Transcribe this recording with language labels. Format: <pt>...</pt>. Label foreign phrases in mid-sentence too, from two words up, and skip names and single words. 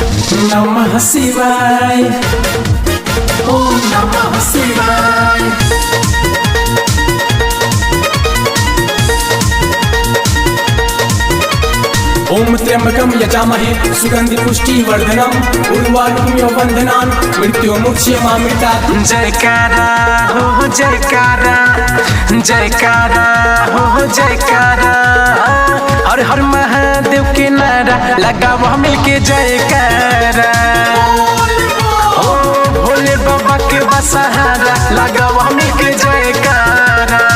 <sa>नमः शिवाय, ओम नमः शिवाय। ओम त्र्यंबकं यजामहे सुगंधि पुष्टिवर्धनम् उर्वारुकमिव बन्धनान् मृत्युमुक्षयमामृतात्।</sa> <hi>जयकारा हो जयकारा, जयकारा हो जयकारा, हर हर महादेव के नारा लगाओ मिलके जयकारा। ओ भोले बाबा के बसहारा लगाओ मिलके जयकारा।</hi>